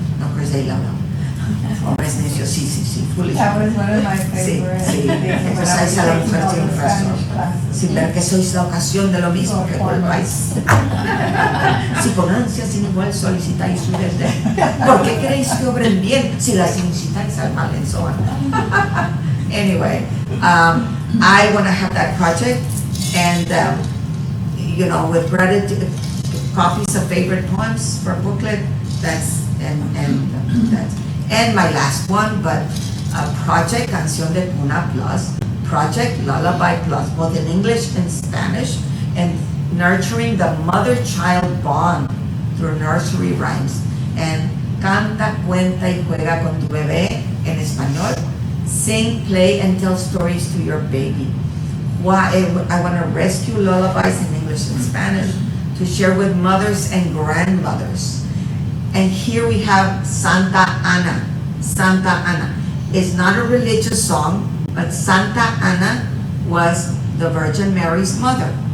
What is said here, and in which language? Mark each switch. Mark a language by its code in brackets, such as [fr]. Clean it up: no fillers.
[en] No, of course they love them. [es] Hombres Necios, sí, foolish. [en] That was one of my favorites. [es] Sí, acusáis a la mujer sin razón. Sin ver que sois la ocasión de lo mismo que volváis. Si con ansia sin igual solicitáis su desdén, ¿por qué queréis que obren bien si las incitáis al mal [en] and so on? Anyway, I want to have that project and, you know, with gratitude, copies of favorite poems for a booklet, and my last one, but a project Canción de Cuna Plus, project Lullaby Plus, both in English and Spanish, and nurturing the mother-child bond through nursery rhymes. [es] And canta, cuenta y juega con tu bebé en español. [en] Sing, play, and tell stories to your baby. I want to rescue lullabies in English and Spanish to share with mothers and grandmothers. And here we have Santa Ana. Santa Ana. It's not a religious song, but Santa Ana was the Virgin Mary's mother.